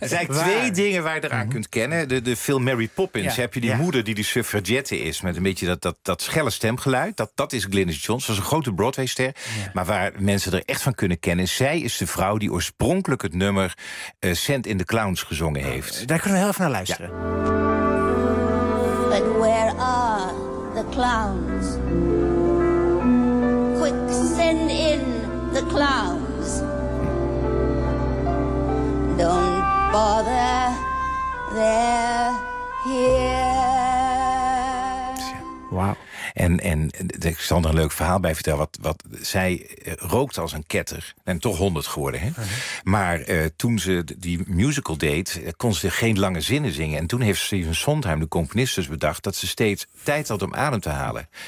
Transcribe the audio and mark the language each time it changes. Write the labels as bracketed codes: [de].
[nl] Er zijn twee dingen waar je eraan kunt kennen. De film Mary Poppins. Ja. Heb je die moeder die suffragette is met een beetje dat schelle stemgeluid. Dat is Glynis Johns. Dat is een grote Broadway-ster. Ja. Maar waar mensen er echt van kunnen kennen, zij is de vrouw die oorspronkelijk het nummer Cent in the Clowns gezongen heeft. Daar kunnen we heel even naar luisteren. Ja. [en] But where are the clowns? Quick, send in the clowns. Don't bother, they're here. Wauw. [nl] En ik zal er een leuk verhaal bij vertellen. Wat zij rookte als een ketter. En toch 100 geworden. Hè? Uh-huh. Maar toen ze die musical deed, kon ze geen lange zinnen zingen. En toen heeft Stephen Sondheim, de componist, dus bedacht dat ze steeds tijd had om adem te halen.